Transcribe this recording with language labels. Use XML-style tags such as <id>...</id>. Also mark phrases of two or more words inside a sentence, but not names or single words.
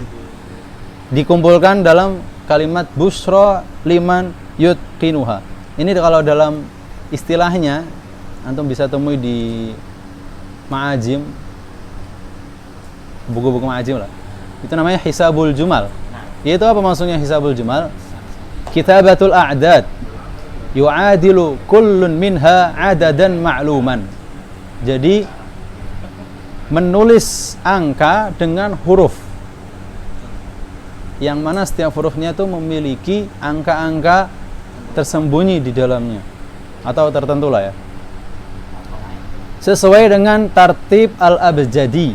<id>Dikumpulkan dalam kalimat</id> <ar>بشرى لمن يتقنها.</ar> <id>Ini kalau dalam istilahnya antum bisa temui di ma'ajim, buku-buku ma'ajim lah. Itu namanya</id> <ar>حساب الجمل.</ar> <id>Itu apa maksudnya</id> <ar>حساب الجمل؟ كتابة الأعداد يعادل كل منها عددا معلوما.</ar> <id>Jadi menulis angka dengan huruf yang mana setiap hurufnya itu memiliki angka-angka tersembunyi di dalamnya atau tertentu lah ya, sesuai dengan</id> <ar>ترتيب الأبجدي.</ar>